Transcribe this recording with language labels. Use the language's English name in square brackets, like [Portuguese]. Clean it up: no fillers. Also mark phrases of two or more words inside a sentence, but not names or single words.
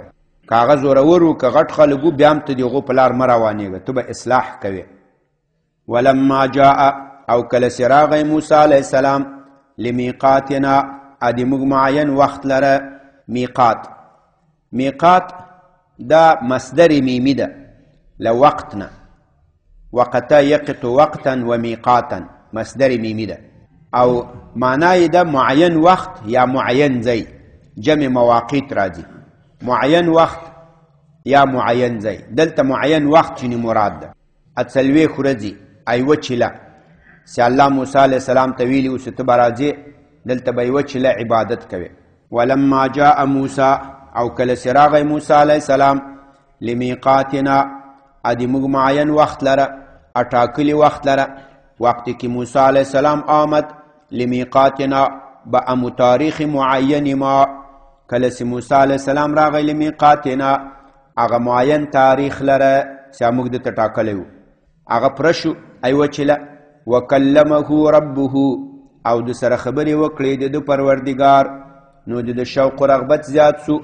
[Pashto] که هغه زورور و که غټ خلک و بیا هم ته د هغو په لار مه روانېږه، ته به اصلاح کوې. [Arabic] ولما جاء [Pashto] او کله چې راغی موسی [Arabic] علیه السلام [Pashto] لمیقاتنا د موږ معین وخت لره. میقات دا مصدر میمی ده له وقت نه، [Arabic] وقتا یقت وقتا و میقاتا [Pashto] مصدر میمی ده او معنای ده معین وقت یا معین ځای، جمع مواقیت راځي معین وقت یا معین ځای. دلته معین وقت چنی مراد ده 40 ورځې ایوه چیله چې الله موسی [Arabic] علیه السلام [Pashto] ته ویلي اوس ته به راځې دلته به یوه چیله عبادت کوې. [Arabic] ولما جاء موسی [Pashto] او کله چې راغی موسی [Arabic] علیه السلام [Pashto] لمیقاتنا د موږ معین وخت لره اټاکلي وخت لره، [Persian] وقتی که موسی [Arabic] علیه السلام [Persian] آمد لمیقاتنا به امو تاریخ معین ما، [Pashto] کله چې موسی [Arabic] علیه السلام [Pashto] راغی لمیقاتنا هغه معین تاریخ لره چې موږ دته ټاکلی و هغه پوره شو ایوه چیله. [Arabic] وکلمه ربه [Pashto] او د سره خبرې وکړې د ده پروردګار، نو د شوق و رغبت زیات سو.